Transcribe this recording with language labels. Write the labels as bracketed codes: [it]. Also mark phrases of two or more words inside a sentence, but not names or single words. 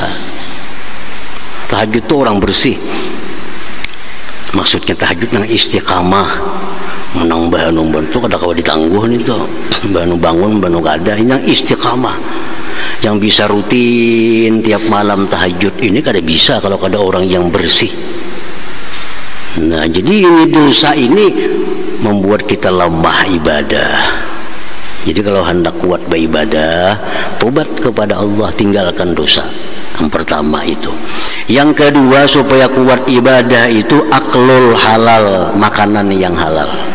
[bjn] Tahajud itu orang bersih. Maksudnya tahajud yang istiqamah, menang bahanu itu kada kawa ditangguh nih tuh. Bahanu bangun, bahanu kada, ini yang istiqamah, yang bisa rutin tiap malam tahajud. Ini kada bisa kalau kada orang yang bersih. [id] Nah, jadi ini dosa ini membuat kita lemah ibadah. Jadi kalau hendak kuat beribadah, tobat kepada Allah, tinggalkan dosa. Yang pertama itu. Yang kedua, supaya kuat ibadah itu [ar] aklul halal, [id] makanan yang halal.